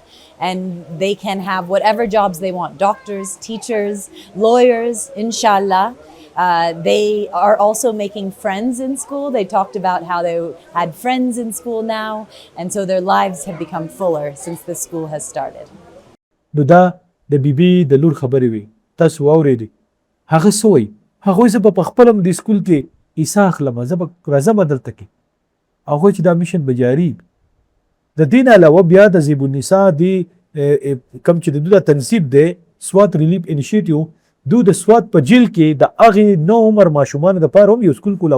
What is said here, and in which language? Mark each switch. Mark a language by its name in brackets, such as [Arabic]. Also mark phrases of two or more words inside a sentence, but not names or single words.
[English] And they can have whatever jobs they want, doctors, teachers, lawyers, inshallah. They are also making friends in school. They talked about how they had friends in school now, and so their lives have become fuller since the school has started. [Pashto] نو دا د بیبي د لور خبرې وي تاسو واورېدې هغه څه وایي هغوی زه به په خپله هم دې سکول کې حصه اخلم زه به راځم دلته کې هغوی چې دا میشن به جاري د دې نه علاوه بیا د زیب النساء د کوم چې د دوی دا تنصیب دی سوات ریلیف انیشیټیو دوی د سوات په جیل کې د هغې نو عمر ماشومانو دپاره هم یو سکول کولاو